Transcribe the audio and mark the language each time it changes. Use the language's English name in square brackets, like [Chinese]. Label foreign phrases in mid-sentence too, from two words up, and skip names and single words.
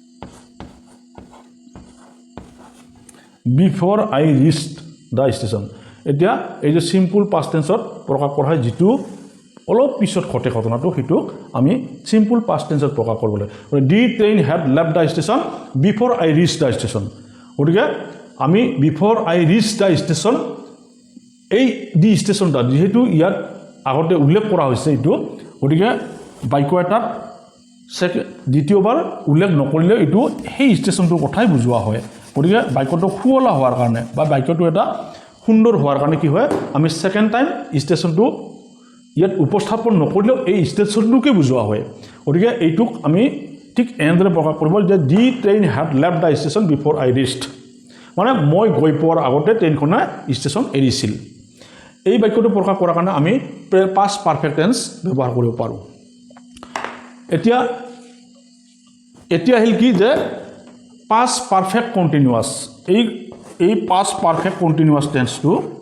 [English] Before I reached the station [Assamese] এতিয়া এই যে [English] simple past tenseত [Assamese] প্ৰকাশ কৰা হয় যেটো অলপ পিছত ঘটে ঘটনাটো সেইটো আমি [English] simple past tenseত [Assamese] প্ৰকাশ কৰিব লাগে [English] the train had left the station before I reach the station [Assamese] গতিকে আমি [English] before I reach the station [Assamese] এই [English] the stationটা [Assamese] যেহেতু ইয়াত আগতে উল্লেখ কৰা হৈছে এইটো গতিকে বাক্য এটাত দ্বিতীয়বাৰ উল্লেখ নকৰিলে এইটো সেই ষ্টেচনটোৰ কথাই বুজোৱা হয় গতিকে বাক্যটো সুৱলা হোৱাৰ কাৰণে বা বাক্যটো এটা সুন্দৰ হোৱাৰ কাৰণে কি হয় আমি [English] second time [Assamese] ষ্টেচনটো ইয়াত উপস্থাপন নকৰিলেও এই ষ্টেচনটোকে বুজোৱা হয় গতিকে এইটোক আমি ঠিক এনেদৰে প্ৰকাশ কৰিব যে [English] the train had left the station before I reached [Assamese] মানে মই গৈ পোৱাৰ আগতে ট্ৰেইনখনে ষ্টেচন এৰিছিল এই বাক্যটো প্ৰকাশ কৰাৰ কাৰণে আমি [English] past perfect tense [Assamese] ব্যৱহাৰ কৰিব পাৰোঁ এতিয়া আহিল কি যে [English] past perfect continuous [Assamese] এই [English] past perfect continuous tenseটো